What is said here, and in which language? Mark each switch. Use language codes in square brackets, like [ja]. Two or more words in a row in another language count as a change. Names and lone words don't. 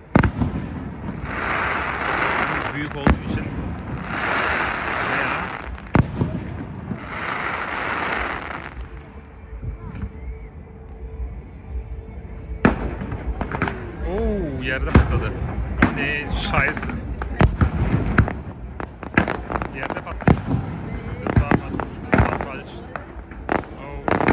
[tr] Büyük olduğu için bayağı. Oo, yerde patladı. Ne şayesi. Yerde patlıyor. [de] Das war was. Das war falsch. Oh.